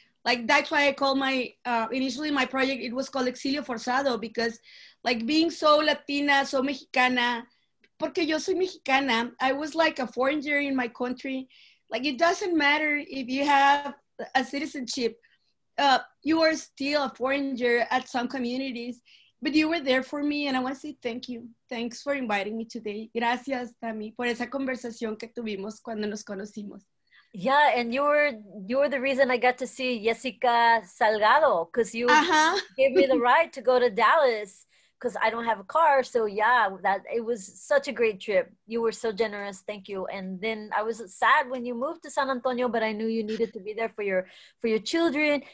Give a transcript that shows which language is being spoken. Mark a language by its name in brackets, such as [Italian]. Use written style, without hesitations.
[English] Like that's why I called initially my project, it was called Exilio Forzado, because like being so Latina, so Mexicana, [Spanish] porque yo soy Mexicana, [English] I was like a foreigner in my country. Like it doesn't matter if you have a citizenship, you are still a foreigner at some communities, but you were there for me, and I want to say thank you. Thanks for inviting me today. [Spanish] Gracias, Tammy, por esa conversación que tuvimos cuando nos conocimos. [English] Yeah, and you were the reason I got to see Jessica Salgado, because you gave me the right to go to Dallas, because I don't have a car. So yeah, that it was such a great trip. You were so generous. Thank you. And then I was sad when you moved to San Antonio, but I knew you needed to be there for your children.